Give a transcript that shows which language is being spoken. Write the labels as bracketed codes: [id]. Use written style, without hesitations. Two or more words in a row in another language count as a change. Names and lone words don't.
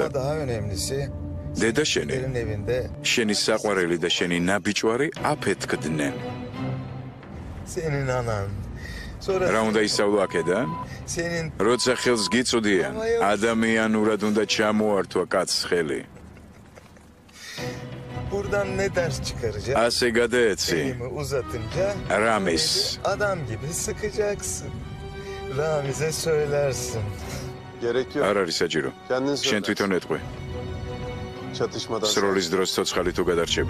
[ka] დედა შენი, შენი საყვარელი და შენი ნაბიჯვარი აფეთქდნენ. რა უნდა ისწავლო აქედან? როცა ხელს გიწვდიან, ადამიანურად უნდა ჩამოართვა კაცს ხელი. [tr] Buradan ne ders çıkaracağız? [ka] ასე გადაეცი [tr] Elimi uzatınca [ka] რამის. [tr] adam gibi sıkacaksın. Ramiz'e söylersin. Gerek yok. [ka] არ არის საჭირო. [tr] Kendin [ka] შენ [tr] söyle. [ka] თვითონ ეტყვი. [tr] Çatışmadan [ka] სროლის დროს ცოცხალი თუ გადარჩები.